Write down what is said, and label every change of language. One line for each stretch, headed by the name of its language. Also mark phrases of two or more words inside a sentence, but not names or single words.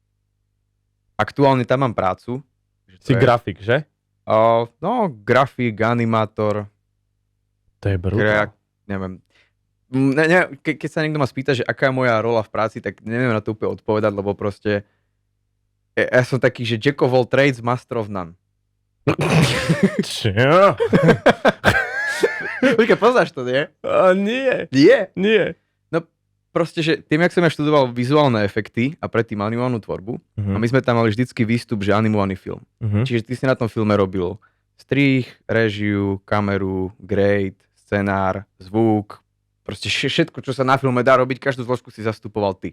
Slovak: Aktuálne tam mám prácu. Si grafik, že? No, grafik, animátor, To je brutál. neviem. Keď sa niekto ma spýta, že aká je moja rola v práci, tak neviem na to úplne odpovedať, lebo proste ja som taký, že
English: Jack of all trades, master of none.
Slovak: Čo? Počkaj, poznáš to, nie? Nie. Nie. Proste, že tým, jak som ja študoval vizuálne efekty a predtým animovanú tvorbu, a my sme tam mali vždycky výstup, že animovaný film. Čiže ty si na tom filme robil strih, režiu, kameru, grade, scenár, zvuk, proste všetko, čo sa na filme dá robiť, každú zložku si zastupoval ty.